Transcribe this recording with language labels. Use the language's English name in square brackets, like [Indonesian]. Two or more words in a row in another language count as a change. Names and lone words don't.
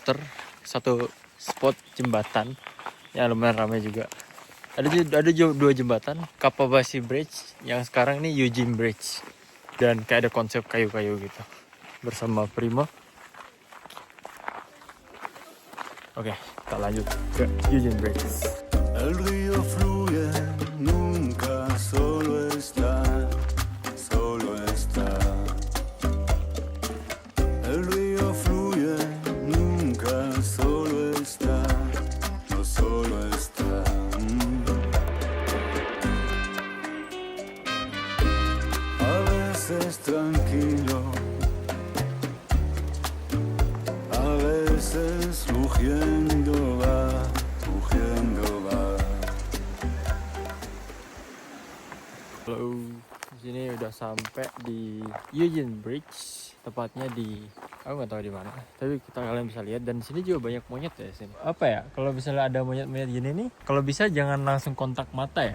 [Indonesian] Sebenarnya muter 1 spot jembatan yang lumayan ramai juga. Ada dua jembatan, Kapabasi Bridge yang sekarang ini Eugene Bridge, dan kayak ada konsep kayu-kayu gitu bersama Primo. Oke, kita lanjut ke Eugene Bridge. [Spanish] El río fluye, nunca solo está, solo está. El río fluye, nunca solo está, no solo está. A veces tranquilo, a veces rugiendo va, rugiendo va. [Indonesian] Halo, di sini udah sampai di Eugene Bridge, tepatnya di, aku nggak tahu di mana, tapi kalian bisa lihat. Dan di sini juga banyak monyet ya sini. Apa ya? Kalau misalnya ada monyet-monyet gini nih, kalau bisa jangan langsung kontak mata ya.